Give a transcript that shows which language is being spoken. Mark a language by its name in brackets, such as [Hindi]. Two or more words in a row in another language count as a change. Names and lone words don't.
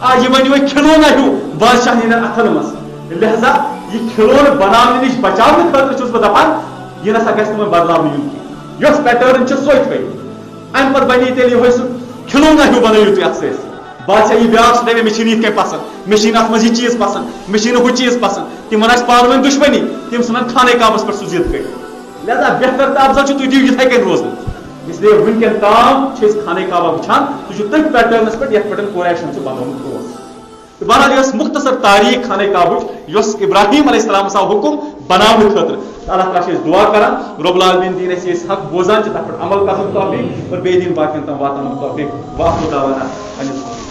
[Kashmiri] یہِ بنہِ وۄنۍ کھلونہ ہیوٗ بادشاہ ہٕنٛدٮ۪ن اتھن منٛز لہذا یہِ کھلونہٕ بناونہٕ نِش بچاونہٕ خٲطرٕ چھُس بہٕ دپان یہِ نسا گژھِ نہٕ وۄنۍ بدلاونہٕ یُن کینٛہہ یۄس پیٹرن چھِ سۄے تھٲیِو اَمہِ پتہٕ بنی تیٚلہِ یِہوے سُہ کھلونہ ہیوٗ بنٲیِو تُہۍ اتھ سۭتۍ بادشاہ یی بیٛاکھ سُہ دپے مےٚ چھِنہٕ یِتھ کٔنۍ پسنٛد مےٚ چھِنہٕ اتھ منٛز یہِ چیٖز پسنٛد مےٚ چھِنہٕ ہُہ چیٖز پسنٛد تِمن آسہِ پانہٕ ؤنۍ دُشمنی تِم ژھٕنن خانے کعبس پٮ۪ٹھ سُہ ضد کٔرِتھ لہذا بہتر تہٕ افضل چھُ تُہۍ دِیِو یِتھے کٔنۍ روزنہٕ [Urdu] اس لیے [Kashmiri] وٕنکٮ۪ن تام چھِ أسۍ خانے کعبہ وٕچھان سُہ چھُ تٔتھۍ پیٹرنس پٮ۪ٹھ یتھ پٮ۪ٹھ قریشن سُہ بنومُت اوس تہٕ بہرحال یہِ ٲس مختصر تاریخ خانے کعبٕچ یۄس ابراہیم علیہ السلامس آو حکم بناونہٕ خٲطرٕ اللہ تعالیٰ چھِ أسۍ دعا کران [Arabic] رب العالمین [Kashmiri] دِیِن اَسہِ أسۍ حق بوزان چھِ تتھ پٮ۪ٹھ عمل کرنُک توفیٖق اور بیٚیہِ دِیِن باقین تام واتناونُک توفیٖق [Arabic] واخر دعوانا